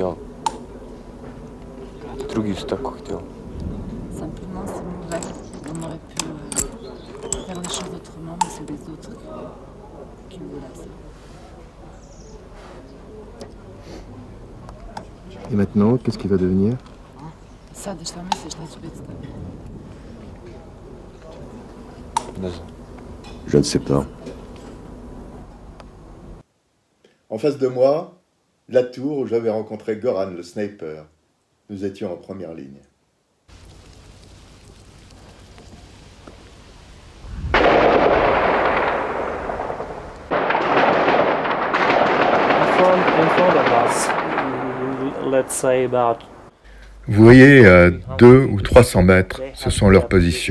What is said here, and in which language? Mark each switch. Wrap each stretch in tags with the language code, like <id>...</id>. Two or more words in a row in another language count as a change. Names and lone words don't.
<fr>Simplement, c'est mauvais. On aurait pu faire les choses autrement, mais c'est les autres qui voulaient ça. Et maintenant, qu'est-ce qui va devenir?</fr> <sr>Sad, šta misliš, neću biti s tobom?</sr> <fr>Je ne sais pas. En face de moi, la tour où j'avais rencontré Goran, le sniper. Nous étions en première ligne. Vous voyez, à 200 ou 300 mètres, ce sont leurs positions.</fr>